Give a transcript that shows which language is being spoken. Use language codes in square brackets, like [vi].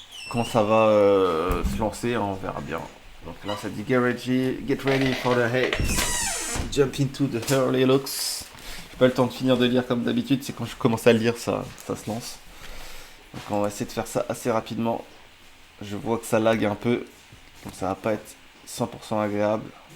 [fr] Quand ça va se lancer, hein, on verra bien. Donc là, ça dit [en] get ready for the haze. Jump into the early looks. [fr] J'ai pas le temps de finir de lire comme d'habitude. C'est quand je commence à le lire, ça se lance. Donc on va essayer de faire ça assez rapidement. Je vois que ça lag un peu. Donc ça va pas être 100% agréable.